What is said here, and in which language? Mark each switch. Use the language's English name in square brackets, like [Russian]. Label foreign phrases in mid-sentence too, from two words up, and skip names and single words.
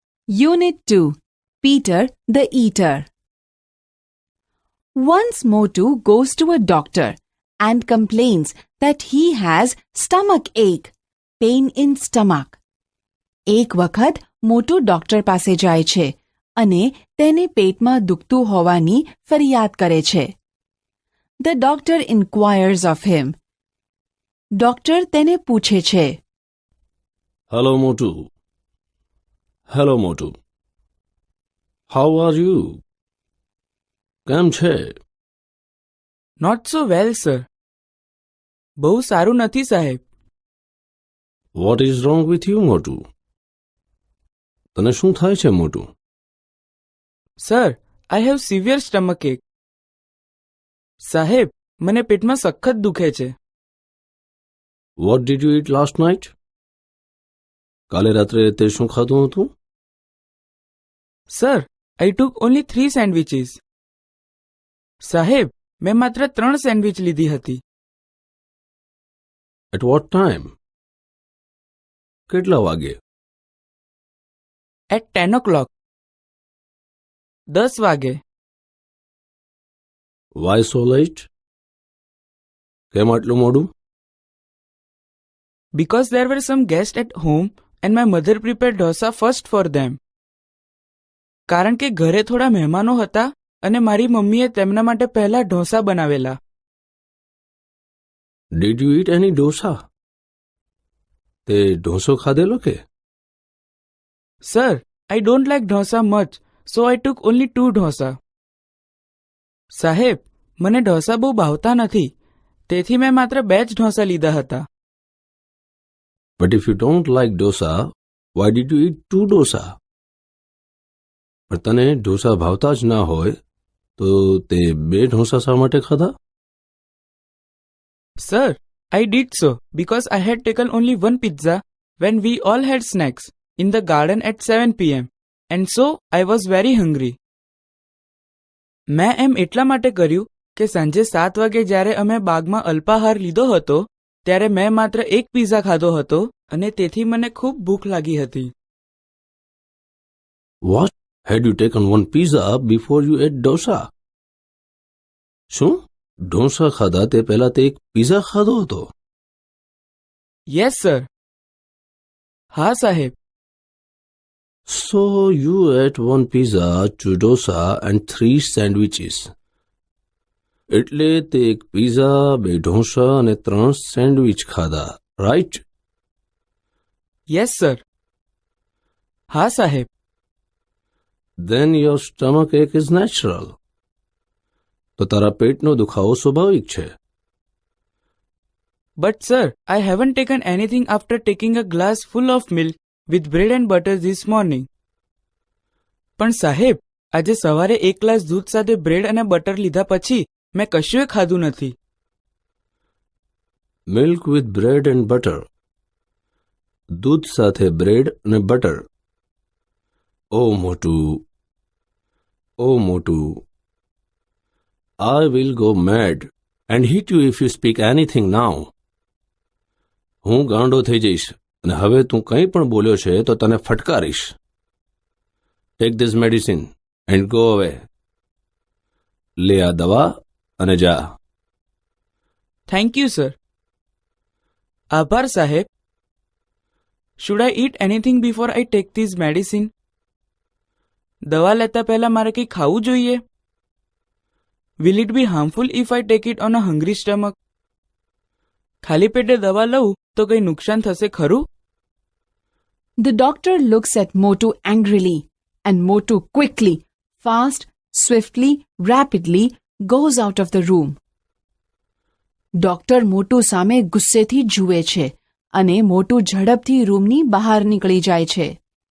[English] Unit 2. Peter the Eater. Once Motu goes to a doctor and complains that he has stomach ache, pain in stomach. [Gujarati] એક વખત મોટુ ડોક્ટર પાસે જાય છે અને તેને પેટમાં દુખતું હોવાની ફરિયાદ કરે છે. [English] The doctor inquires of him. [Gujarati] ડોક્ટર તેને પૂછે છે. [English] Hello, Motu. Hello, Motu. How are you? [Gujarati] કેમ છે? [English] Not so well, sir. [Gujarati] બહુ સારું નથી, સાહેબ. [English] What is wrong with you, Motu? [Gujarati] તને શું થાય છે, મોટું? [English] Sir, I have severe stomach ache. [Gujarati] સાહેબ, મને પેટમાં સખત દુખે છે. [English] What did you eat last night? [Gujarati] કાલે રાત્રે તે શું ખાધું હતું? [English] Sir, I took only 3 sandwiches. [Gujarati] સાહેબ, મેં માત્ર 3 સેન્ડવિચ લીધી હતી. [English] At what time? [Gujarati] કેટલા વાગે? [English] At 10 o'clock. 10 વાગે. Why so late? [Gujarati] કેમ આટલું મોડું? [English] Because there were some guests at home and my mother prepared dosa first for them. [Gujarati] કારણ કે ઘરે થોડા મહેમાનો હતા અને મારી મમ્મીએ તેમના માટે પહેલા ઢોસા બનાવેલા. [English] Did you eat any dosa? [Gujarati] તે ઢોસો ખાધેલો કે? [English] Sir, I don't like dosa much, so I took only 2 dosa. [Gujarati] સાહેબ, મને ઢોસા બહુ ભાવતા નથી, તેથી મેં માત્ર 2 જ ઢોસા લીધા હતા. [English] But if you don't like dosa, why did you eat 2 dosa? [Gujarati] પણ તને ઢોસા ભાવતા જ ના હોય તો તે 2 ઢોસા શા માટે ખાધા? [English] Sir, I did so because I had taken only 1 pizza when we all had snacks in the garden at 7 p.m. and so I was very hungry. [Gujarati] મેં એમ એટલા માટે કર્યું કે સાંજે 7 વાગે જ્યારે અમે બાગમાં અલ્પાહાર લીધો હતો ત્યારે મેં માત્ર 1 પિઝા ખાધો હતો અને તેથી મને ખૂબ ભૂખ લાગી હતી. [English] What? Had you taken 1 pizza before you ate dosa? [Gujarati] શું? ઢોસા ખાધા તે પહેલા તે એક પિઝા ખાધો હતો? [English] Yes, sir. [Gujarati] હા, સાહેબ. [English] So you ate 1 pizza, 2 dosa and 3 sandwiches. [Gujarati] એટલે તે એક પિઝા, 2 ઢોસા અને 3 સેન્ડવિચ ખાધા, [English] right? Yes, sir. [Gujarati] હા, સાહેબ. [English] Then your stomach ache is natural. [Gujarati] તો તારા પેટનો દુખાવો સ્વાભાવિક છે. [English] But sir, I haven't taken anything after taking a glass full of milk with bread and butter this morning. [Gujarati] પણ સાહેબ, આજે સવારે 1 ગ્લાસ દૂધ સાથે બ્રેડ અને બટર લીધા પછી મેં કશુંય ખાધું નથી. [English] Milk with bread and butter. [Gujarati] દૂધ સાથે બ્રેડ અને બટર. [English] Oh, Motu. Oh, Motu. I will go mad and hit you if you speak anything now. [Gujarati] હું ગાંડો થઈ જઈશ અને હવે તું કંઈ પણ બોલ્યો છે તો તને ફટકારીશ. [English] Take this medicine and go away. [Gujarati] લે આ દવા અને જા. [English] Thank you, sir. [Gujarati] આભાર, સાહેબ. [English] Should I eat anything before I take this medicine? [Gujarati] દવા લેતા પહેલા મારે કંઈ ખાવું જોઈએ? [English] Will it be harmful if I take it on a hungry stomach? [Gujarati] ખાલી પેટે દવા લઉં તો કંઈ નુકસાન થશે ખરું? [English] The doctor looks at Motu angrily and Motu quickly, fast, swiftly, rapidly goes out of the room. [Gujarati] ડોક્ટર મોટુ સામે ગુસ્સેથી જુએ છે અને મોટુ ઝડપથી રૂમની બહાર નીકળી જાય છે.